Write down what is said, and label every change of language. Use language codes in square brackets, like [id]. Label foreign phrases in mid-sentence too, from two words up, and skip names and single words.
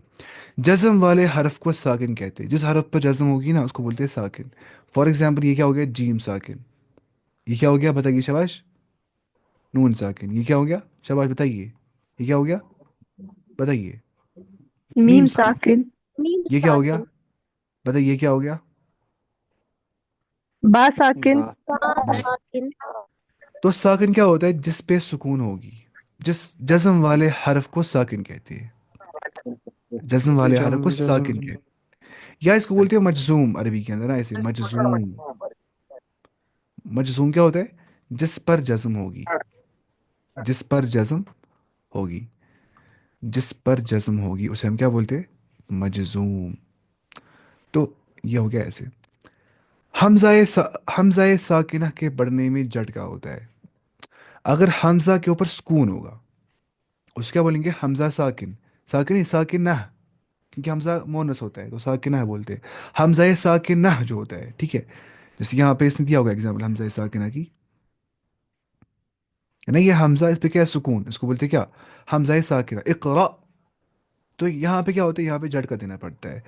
[ur] جزم والے حرف کو ساکن کہتے ہیں. جس حرف پر جزم ہوگی نا اس کو بولتے ہیں ساکن. [en] for example [ur] یہ کیا ہو گیا؟ جیم ساکن. یہ کیا ہو گیا بتائیے شباش؟ نون ساکن. یہ کیا ہو گیا شباش بتائیے؟ یہ کیا ہو گیا بتائیے؟ میم میم ساکن. ساکن میم یہ کیا ہو گیا ساکن. بتائیے؟ یہ کیا ہو گیا؟ با ساکن با با ساکن. تو ساکن کیا ہوتا ہے؟ جس پہ سکون ہوگی. جس جزم والے حرف کو ساکن کہتے ہیں. جزم والے حرف کو جزم ساکن کہتے ہیں. یا اس کو بولتے ہیں مجزوم عربی کے اندر نا ایسے. مجزوم. مجزوم کیا ہوتا ہے؟ جس پر جزم ہوگی. جس پر جزم ہوگی. جس پر جزم ہوگی اسے ہم کیا بولتے ہیں؟ مجزوم. تو یہ ہو گیا ایسے. حمزہ ساکنہ کے بڑھنے میں جھٹکا ہوتا ہے. اگر حمزہ کے اوپر سکون ہوگا اس کیا بولیں گے؟ حمزہ ساکن. ساکن ساکنہ، کیونکہ ہمزہ مؤنث ہوتا ہے تو ساکنہ بولتے ہیں. ہمزہ ساکنہ جو ہوتا ہے، ٹھیک ہے، جیسے یہاں پہ اس نے دیا ہوگا ایگزامپل ہمزہ ساکنہ کی، نہیں یہ ہمزہ، اس پہ کیا ہے، سکون، اس کو بولتے ہیں کیا، ہمزہ ساکنہ، اقرا. تو یہاں پہ کیا ہوتا ہے، یہاں پہ جھٹکا دینا پڑتا ہے.